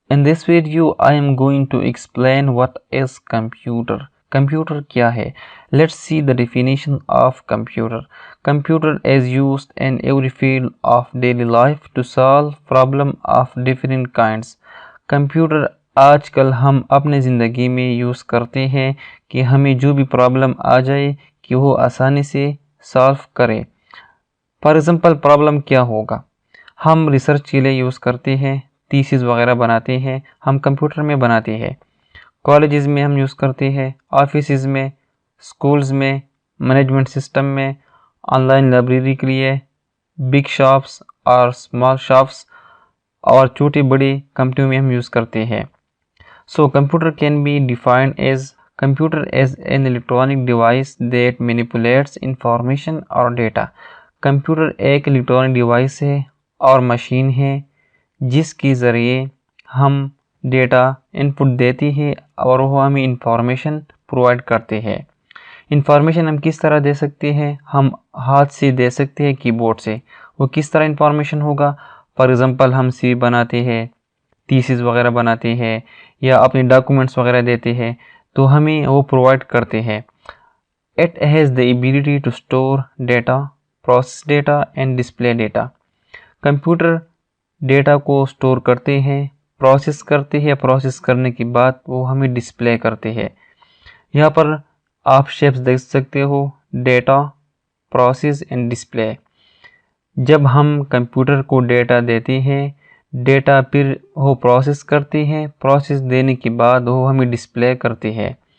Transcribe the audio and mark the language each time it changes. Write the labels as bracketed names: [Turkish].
[English] In this video, I am going to explain what is computer. Computer [Urdu] کیا ہے؟ [English] Let's see the definition of computer. Computer is used in every field of daily life to solve problem of different kinds. [Urdu] Computer آج کل ہم اپنے زندگی میں use کرتے ہیں کہ ہمیں جو بھی پرابلم آ جائے کہ وہ آسانی سے سالو کرے. [English] for example [Urdu] پرابلم کیا ہوگا؟ ہم ریسرچ کے لیے یوز کرتے ہیں، تھیسز وغیرہ بناتے ہیں، ہم کمپیوٹر میں بناتے ہیں. کالجز میں ہم یوز کرتے ہیں، آفیسز میں، سکولز میں، مینجمنٹ سسٹم میں، آن لائن لائبریری کے لیے، بگ شاپس اور اسمال شاپس اور چھوٹی بڑی کمپنیوں میں ہم یوز کرتے ہیں. [English] So computer can be defined as computer is an electronic device that manipulates information or data. [Urdu] Computer ایک الیکٹرانک ڈیوائس ہے اور مشین ہے جس کے ذریعے ہم ڈیٹا انپٹ دیتی ہے اور وہ ہمیں انفارمیشن پرووائڈ کرتے ہیں. انفارمیشن ہم کس طرح دے سکتے ہیں؟ ہم ہاتھ سے دے سکتے ہیں، کی بورڈ سے. وہ کس طرح انفارمیشن ہوگا؟ [English] for example [Urdu] ہم سی بناتے ہیں، تھیسز وغیرہ بناتے ہیں یا اپنے ڈاکومنٹس وغیرہ دیتے ہیں تو ہمیں وہ پرووائڈ کرتے ہیں. [English] It has the ability to store data, process data and display data. [Urdu] Computer data کو سٹور کرتے ہیں، پروسیس کرتے ہیں، پروسیس کرنے کے بعد وہ ہمیں ڈسپلے کرتے ہیں. یہاں پر آپ شیپس دیکھ سکتے ہو، ڈیٹا، پروسیس اینڈ ڈسپلے. جب ہم کمپیوٹر کو ڈیٹا دیتے ہیں، ڈیٹا پھر وہ پروسیس کرتے ہیں، پروسیس دینے کے بعد وہ ہمیں ڈسپلے کرتے ہیں.